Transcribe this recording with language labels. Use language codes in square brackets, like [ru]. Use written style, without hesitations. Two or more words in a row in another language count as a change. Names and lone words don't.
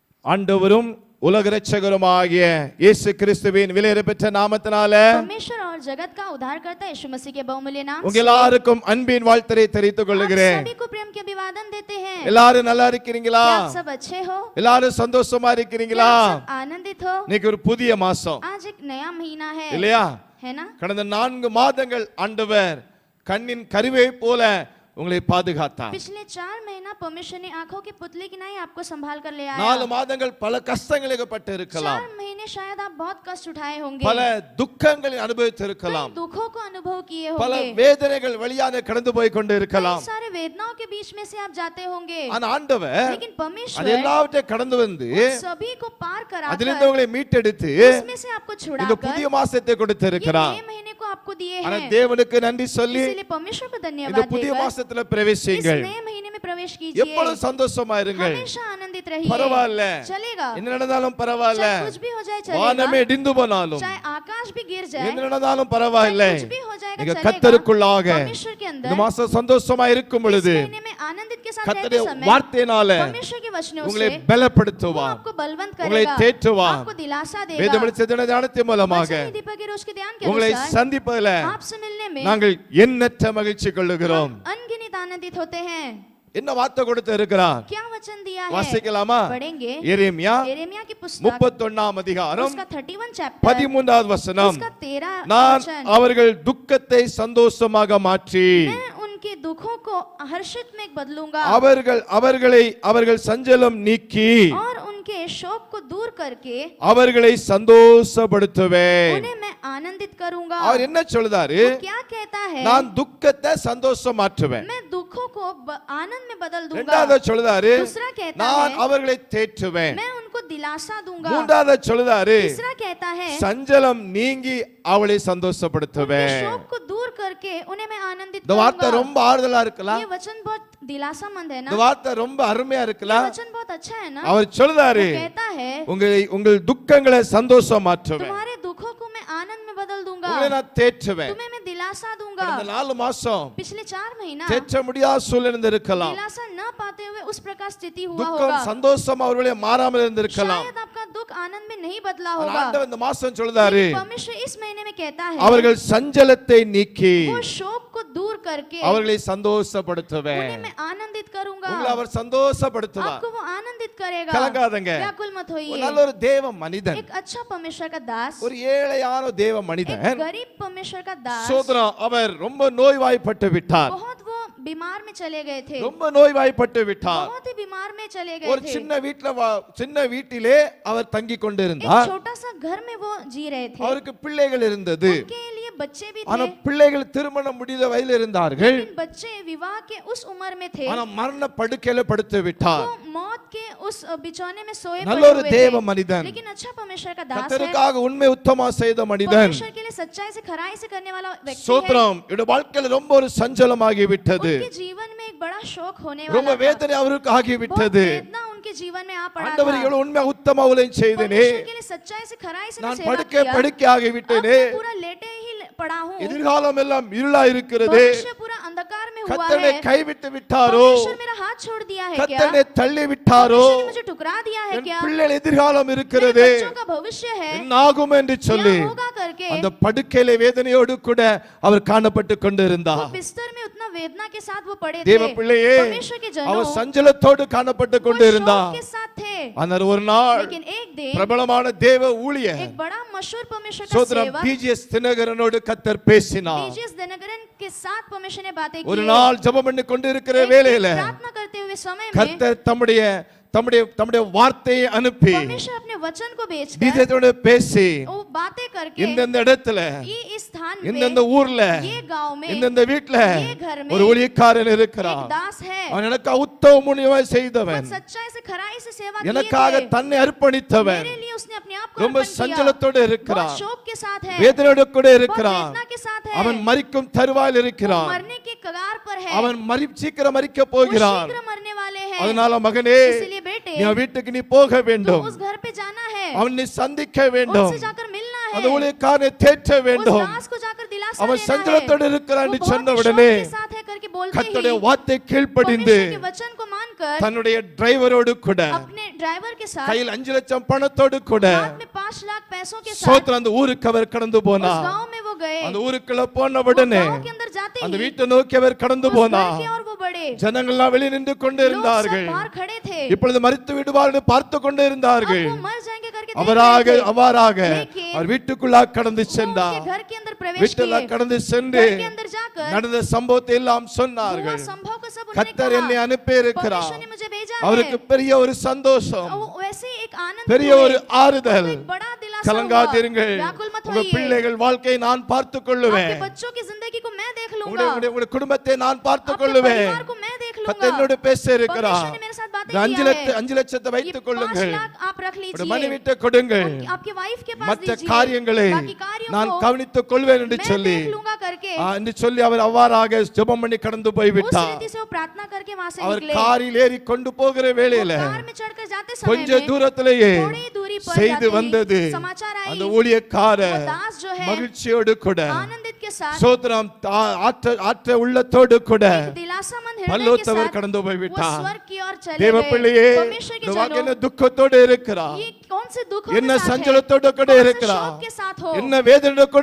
[ta] ஆண்டவரும் உலக இரட்சகருமாகிய இயேசு கிறிஸ்துவின் விலையேறப்பெற்ற நாமத்தினாலே [hi] परमेश्वर और जगत का उद्धारकर्ता यीशु मसीह के बहुमूल्य नाम [ta] உங்க எல்லாருக்கும் அன்பின் வாழ்த்தை தெரிவித்துக் கொள்கிறேன். [hi] सभी को प्रेम के अभिवादन देते हैं. [ta] எல்லாரும் நல்லா இருக்கீங்களா? [hi] क्या आप सब अच्छे हो? [ta] எல்லாரும் சந்தோஷமா இருக்கீங்களா? [hi] क्या आप सब आनंदित हो? [ta] இன்னைக்கு ஒரு புதிய மாசம் [hi] आज एक नया महीना है, [ta] இல்லையா? [hi] है ना? [ta] கடந்த 4 மாதங்கள் ஆண்டவர் கண்ணின் கருவை போல உங்களை பாதுகாத்தார். [hi] पिछले 4 महीना परमेश्वर ने आंखों के पुतले की नहीं आपको संभाल कर ले आया. [ta] 4 மாதங்கள் பல கஷ்டங்களுக்கு பட்டு இருக்கலாம். [hi] 4 महीने शायद आप बहुत कष्ट उठाए होंगे, [ta] பல துக்கங்களை அனுபவித்து இருக்கலாம். [hi] दुखों को अनुभव किए [ta] பல [hi] होंगे, [ta] வேதனைகள் வழியாக கடந்து போய் கொண்டு இருக்கலாம். [hi] सारे वेदनाओं के बीच में से आप जाते होंगे. [ta] ஆனா ஆண்டவர் [hi] लेकिन परमेश्वर [ta] அதெல்லாவற்றையும் கடந்து வந்து [hi] सभी को पार [ta] அதிலிருந்து [hi] कराकर [ta] உங்களை மீட்டெடுத்து [hi] उसमें से आपको [ta] இந்த [hi] छुड़ाकर [ta] புதிய மாசத்தை கொடுத்து [hi] ये [ta] இருக்கிறார். [hi] नए महीने को आपको दिए [ta] ஆனா [hi] हैं. [ta] தேவனுக்கு நன்றி சொல்லி [hi] इसीलिए परमेश्वर को [ta] இந்த [hi] धन्यवाद [ta] புதிய [hi] देकर [ta] மாசத்துல [hi] इस [ta] பிரவேசிங்கள். [hi] नए महीने में प्रवेश कीजिए. [ta] எப்பொழுதும் சந்தோஷமா இருங்கள். [hi] हमेशा आनंदित रहिए. [ta] பரவாயில்ல, [hi] चलेगा, [ta] என்ன நடந்தாலும் பரவாயில்ல, [hi] चाहे कुछ भी हो जाए [ta] வானமே [hi] चलेगा, [ta] இடிந்து போனாலும் [hi] चाहे आकाश भी गिर जाए, [ta] என்ன நடந்தாலும் பரவாயில்ல, [hi] चाहे कुछ भी हो जाएगा [ta] நீங்க [hi] चलेगा, [ta] கர்த்தருக்குள்ளாக [hi] परमेश्वर के [ta] இந்த [hi] अंदर [ta] மாசம் சந்தோஷமா இருக்கும் [hi] इस [ta] பொழுது [hi] महीने में आनंदित के साथ [ta] கர்த்தருடைய [hi] रहते समय [ta] வார்த்தையினால [hi] परमेश्वर के वचनों [ta] உங்களை [hi] से वो [ta] பலப்படுத்துவார், [hi] आपको बलवंत [ta] உங்களை [hi] करेगा, [ta] தேற்றுவார். [hi] आपको दिलासा [ta] வேதம் [hi] देगा. [ta] தியானத்தின் மூலமாக [hi] वचन दीपक के रोज के ध्यान के [ta] உங்களை [hi] अनुसार [ta] சந்திப்பதில் [hi] आपसे मिलने में [ta] நாங்கள் எண்ணற்ற மகிழ்ச்சி கொள்ளுகிறோம். [hi] अनगिनत आनंदित होते हैं. [ta] என்ன வார்த்தை கொடுத்து இருக்கிறார்? [hi] क्या वचन दिया है? [ta] வாசிக்கலாமா? [hi] पढ़ेंगे. [ta] எரேமியா [hi] यिर्मयाह की पुस्तक [ta] 31 அதிகாரம் [hi] उसका 31 चैप्टर [ta] 13வது வசனம். [hi] उसका 13 [ta] நான் [hi] वचन. [ta] அவர்கள் துக்கத்தை சந்தோஷமாக மாற்றி [hi] मैं उनके दुखों को हर्षित में बदलूंगा [ta] அவர்கள் சஞ்சலம் நீக்கி [hi] और उनके शोक को दूर करके [ta] அவர்களை சந்தோஷப்படுத்துவேன். [hi] उन्हें मैं आनंदित करूंगा. [ta] அவர் என்ன சொல்றாரு? [hi] वो क्या कहता है? [ta] நான் துக்கத்தை சந்தோஷமாற்றுவேன். [hi] मैं दुखों को आनंद में बदल दूंगा. [ta] இரண்டாவது சொல்றாரு, [hi] दूसरा कहता [ta] நான் [hi] है [ta] அவர்களை தேற்றுவேன். [hi] मैं उनको दिलासा दूंगा. [ta] மூன்றாவது சொல்றாரு, [hi] तीसरा कहता है [ta] சஞ்சலம் நீங்கி அவளை சந்தோஷப்படுத்துவேன். [hi] उनके शोक को दूर करके उन्हें मैं आनंदित [ta] இந்த வார்த்தை [hi] करूंगा. [ta] ரொம்ப ஆறுதலா இருக்கலாம். [hi] ये वचन बहुत दिलासामंद है ना? [ta] இந்த வார்த்தை ரொம்ப அருமையா [hi] ये [ta] இருக்கலாம். [hi] वचन बहुत अच्छा है ना? [ta] அவர் சொல்றாரு, [hi] वो कहता है [ta] உங்கள் துக்கங்களை சந்தோஷமாற்றுவேன், [hi] तुम्हारे दुखों को मैं आनंद में बदल दूंगा, [ta] உங்களை நான் தேற்றுவேன். [hi] तुम्हें मैं दिलासा दूंगा. [ta] கடந்த 4 மாசம் [hi] पिछले 4 महीना [ta] தேற்ற முடியாத சூழ்நிலை இருக்கலாம். [hi] दिलासा न पाते हुए उस प्रकार स्थिति हुआ [ta] துக்கம் [hi] होगा. [ta] சந்தோஷம் அவர்களே மாறாமல் இருந்திருக்கலாம். [hi] शायद आपका दुख आनंद में नहीं बदला [ta] ஆனா [hi] होगा. [ta] ஆண்டவர் இந்த மாசம் சொல்றாரு, [hi] लेकिन परमेश्वर इस महीने में कहता है [ta] அவர்கள் சஞ்சலத்தை நீக்கி [hi] वो शोक को दूर करके [ta] அவர்களை சந்தோஷப்படுத்துவேன். [hi] उन्हें मैं आनंदित करूंगा. [ta] உங்களை அவர் சந்தோஷப்படுத்துவார். [hi] आपको वो आनंदित करेगा. [ta] கலங்காதங்க. [hi] व्याकुल मत [ta] ஒரு [hi] होइए. [ta] நல்ல ஒரு தேவ மனிதன், [hi] एक अच्छा परमेश्वर का दास, [ta] ஒரு ஏழையான தேவ [hi] एक [ta] மனிதன் [hi] गरीब परमेश्वर का दास, [ta] சோதரம் அவர் ரொம்ப நோய்வாய்ப்பட்டு விட்டார். [hi] बहुत वो बीमार में चले गए थे, [ta] ரொம்ப நோய்வாய்ப்பட்டு விட்டார். [hi] बहुत ही बीमार में चले [ta] ஒரு [hi] गए थे. [ta] சின்ன வீட்டிலே அவர் தங்கி [hi] एक [ta] கொண்டிருந்தார். [hi] छोटा सा घर में वो जी रहे थे. [ta] அவருக்கு பிள்ளைகள் இருந்தது. [hi] उनके लिए बच्चे भी [ta] ஆனா [hi] थे, [ta] பிள்ளைகள் திருமணம் முடிந்த வயதில் இருந்தார்கள். [hi] लेकिन बच्चे विवाह के उस उम्र में थे. [ta] ஆனா மரண படுக்கையில படுத்து விட்டார். [hi] वो मौत के उस बिछौने में सोए [ta] நல்ல [hi] पड़े [ta] ஒரு [hi] हुए [ta] தேவ [hi] थे. [ta] மனிதன், [hi] लेकिन अच्छा परमेश्वर का दास है, [ta] கர்த்தருக்காக உண்மை உத்தமா செய்த மனிதன். [hi] परमेश्वर के लिए सच्चाई से खराई से करने वाला व्यक्ति है. [ta] சோத்ரம் இவருடைய வாழ்க்கையில ரொம்ப ஒரு சஞ்சலமாகி விட்டது. [hi] उनके जीवन में एक बड़ा शोक होने [ta] ரொம்ப [hi] वाला था. [ta] வேதனை அவருக்கு ஆகி [hi] बहुत [ta] விட்டது. [hi] वेदना उनके जीवन में आ पड़ा [ta] ஆண்டவர் [hi] था. [ta] இவ்வளவு உண்மை உத்தமா ஊழியம் செய்தேனே, [hi] परमेश्वर के लिए सच्चाई से खराई से मैं [ta] நான் [hi] सेवा [ta] படுக்கை [hi] किया. [ta] படுக்கை ஆகி [hi] अब [ta] விட்டேனே, [hi] मैं पूरा लेटे ही पड़ा हूँ. [ta] எதிர்காலம் எல்லாம் இருளா இருக்கிறது. [hi] भविष्य पूरा अंधकार में हुआ [ta] கர்த்தனை [hi] है. [ta] கைவிட்டு விட்டாரோ, [hi] परमेश्वर मेरा हाथ छोड़ दिया है क्या? [ta] கர்த்தனை தள்ளி விட்டாரோ, [hi] परमेश्वर ने मुझे ठुकरा दिया है [ta] என் [hi] क्या? [ta] பிள்ளைகள் எதிர்காலம் [hi] मेरे [ta] இருக்கிறது, [hi] बच्चों का भविष्य है, [ta] என்ன ஆகும் என்று [hi] क्या [ta] சொல்லி [hi] होगा करके [ta] அந்த படுக்கையில வேதனையோடு கூட அவர் காணப்பட்டு [hi] वो [ta] கொண்டிருந்தார். [hi] बिस्तर में उतना वेदना के साथ वो पड़े [ta] தேவ [hi] थे. [ta] பிள்ளையே, [hi] परमेश्वर के जनों [ta] அவர் சஞ்சலத்தோடு காணப்பட்டு [hi] वो [ta] கொண்டிருந்தார். [hi] शोक के साथ थे. [ta] ஆனால் ஒரு நாள் [hi] लेकिन एक दिन [ta] பிரபலமான தேவ ஊழியர் [hi] एक बड़ा मशहूर परमेश्वर का [ta] சோதரம் [hi] सेवक [ta] பிஜிஎஸ் தினகரனோடு கர்த்தர் பேசினார். [hi] बीजीएस दिनकरन के साथ परमेश्वर ने बातें [ta] ஒரு [hi] की. [ta] நாள் ஜெபம் பண்ணி கொண்டிருக்கிற [hi] एक [ta] வேளையில [hi] दिन प्रार्थना करते हुए समय में [ta] கர்த்தர் தம்முடைய வார்த்தையை அனுப்பி [hi] परमेश्वर अपने वचन को भेजकर [ta] கீதத்தோடு பேசி [hi] वो बातें करके [ta] இந்தந்த இடத்துல [hi] ये इस स्थान [ta] இந்தந்த [hi] में [ta] ஊர்ல [hi] ये गांव में [ta] இந்தந்த வீட்ல [hi] ये घर में [ta] ஒரு ஊழியக்காரன் [hi] एक [ta] இருக்கிறான். [hi] दास है, [ta] அவன் எனக்கு உத்தம முனிவாய் செய்தவன், [hi] बहुत सच्चाई से खराई से सेवा किए [ta] எனக்காக [hi] थे. [ta] தன்னை அர்ப்பணித்தவன், [hi] मेरे लिए उसने अपने आप को [ta] ரொம்ப [hi] अर्पण किया. [ta] சஞ்சலத்தோடு [hi] बहुत [ta] இருக்கிறான், [hi] शोक के साथ है, [ta] வேதனையோடு கூட [hi] बहुत [ta] இருக்கிறான். [hi] वेदना के साथ है, [ta] அவன் மரிக்கும் தருவாயில் [hi] वो [ta] இருக்கிறான். [hi] मरने के कगार पर है, [ta] அவன் சீக்கிரம் மரிக்க [hi] वो [ta] போகிறான். [hi] शीघ्र मरने वाले हैं. [ta] அதனால மகனே, [hi] इसलिए बेटे [ta] நீ வீட்டுக்கு நீ போக [hi] तो [ta] வேண்டும், [hi] उस घर पे जाना है, [ta] அவனை சந்திக்க வேண்டும், [hi] उनसे जाकर मिलना है, [ta] அந்த ஊழியக்காரனை தேற்ற [hi] उस [ta] வேண்டும். [hi] दास को जाकर दिलासा [ta] அவன் [hi] देना [ta] சஞ்சலத்தோடு [hi] है. [ta] இருக்கிறான் [hi] वो [ta] என்று [hi] बहुत [ta] சொன்ன [hi] ही [ta] உடனே [hi] शोक के साथ है करके बोलते [ta] கர்த்தருடைய [hi] ही [ta] வார்த்தை கீழ்ப்படிந்து [hi] परमेश्वर के वचन को मानकर [ta] தன்னுடைய டிரைவரோடு கூட [hi] अपने ड्राइवर के साथ [ta] கையில் 5 லட்சம் பணத்தோடு கூட [hi] हाथ में 5 लाख पैसों के साथ [ta] சோத்திரம் அந்த ஊருக்கு அவர் கடந்து [hi] उस [ta] போனார். [hi] गांव में वो गए। [ta] அந்த ஊருக்குள்ள போன [hi] वो [ta] உடனே [hi] गांव के अंदर जाते [ta] அந்த [hi] ही [ta] வீட்டை நோக்கி அவர் கடந்து [hi] उस घर [ta] போனார். [hi] की ओर वो बढ़े। [ta] ஜனங்கள்லாம் வெளியே நின்று கொண்டு [hi] लोग सब [ta] இருந்தார்கள். [hi] बाहर खड़े थे। [ta] இப்பொழுது மரித்து விடுவார்னு பார்த்து கொண்டு [hi] अब [ta] இருந்தார்கள். [hi] वो मर जाएंगे करके देख [ta] அவராக [hi] रहे थे। [ta] அவ்வாறாக [hi] लेकिन [ta] அவர் வீட்டுக்குள்ளாக கடந்து [hi] वो [ta] சென்றார். [hi] उनके घर के अंदर प्रवेश [ta] வீட்டுல [hi] किए। [ta] கடந்து சென்று [hi] घर के अंदर जाकर [ta] நடந்த சம்பவத்தை எல்லாம் [hi] हुआ [ta] சொன்னார்கள். [hi] संभव को सब उन्होंने [ta] கர்த்தர் என்னை [hi] कहा। [ta] அனுப்பி இருக்கிறார். [hi] परमेश्वर ने मुझे भेजा [ta] அவருக்கு [hi] है। [ta] பெரிய ஒரு சந்தோஷம், [hi] और वैसे एक आनंद [ta] பெரிய [hi] हुए। [ta] ஒரு ஆறுதல். [hi] एक बड़ा दिलासा हुआ। [ta] கலங்காதிருங்கள், [hi] व्याकुल मत [ta] உங்க [hi] होइए। [ta] பிள்ளைகள் வாழ்க்கையை நான் பார்த்துக் கொள்ளுவேன். [hi] आपके बच्चों की जिंदगी को मैं देख लूंगा। [ta] உங்களுடைய குடும்பத்தை நான் பார்த்துக் [hi] आपके [ta] கொள்ளுவேன். [hi] परिवार को मैं देख [ta] கர்த்தர் [hi] लूंगा। [ta] என்னோடு பேச இருக்கிறார். [hi] परमेश्वर ने मेरे साथ बातें [ta] இந்த [hi] किया है। [ta] 5 லட்சத்தை [hi] ये [ta] வைத்துக் [hi] 5 [ta] கொள்ளுங்கள். [hi] लाख आप रख [ta] உங்களுடைய [hi] लीजिए। [ta] மனைவிட்ட கொடுங்கள். [hi] आपके वाइफ के पास [ta] மற்ற [hi] दीजिए। [ta] காரியங்களை [hi] बाकी कार्यों [ta] நான் [hi] को [ta] கவனித்துக் கொள்வேன் என்று [hi] मैं [ta] சொல்லி [hi] देख लूंगा करके [ta] என்று சொல்லி அவர் அவ்வாறாக ஜெபம் பண்ணி கடந்து போய் [hi] उस [ta] விட்டார். [hi] रीति से वो प्रार्थना करके वहां से [ta] அவர் [hi] निकले। [ta] காரில் ஏறி கொண்டு போகிற [hi] वो [ta] வேளையில [hi] कार में चढ़कर जाते समय [ta] கொஞ்ச [hi] में [ta] தூரத்திலேயே [hi] थोड़ी दूरी पर [ta] செய்து [hi] जाते ही [ta] வந்தது. [hi] समाचार आई। [ta] அந்த ஊழியக்காரர் [hi] वो दास जो है [ta] மகிழ்ச்சியோடு கூட [hi] आनंदित के साथ [ta] சோத்திரம் ஆற்ற உள்ளத்தோடு கூட [hi] एक दिलासामंद हृदय के [ta] பல்லோத்தவர் [hi] साथ [ta] கடந்து போய் [hi] वो [ta] விட்டார். [hi] स्वर्ग की ओर चले [ta] தேவ [hi] गए। [ta] பிள்ளையே, [hi] परमेश्वर के [ta] இந்த வாக்கு என்ன [hi] जनों, [ta] துக்கத்தோடு இருக்கிறார், [hi] ये कौन से दुखों [ta] என்ன [hi] के साथ है? [ta] சஞ்சலத்தோடு கூட [hi] कौन से [ta] இருக்கிறார், [hi] शोक के साथ हो? [ta] என்ன வேதனையோடு கூட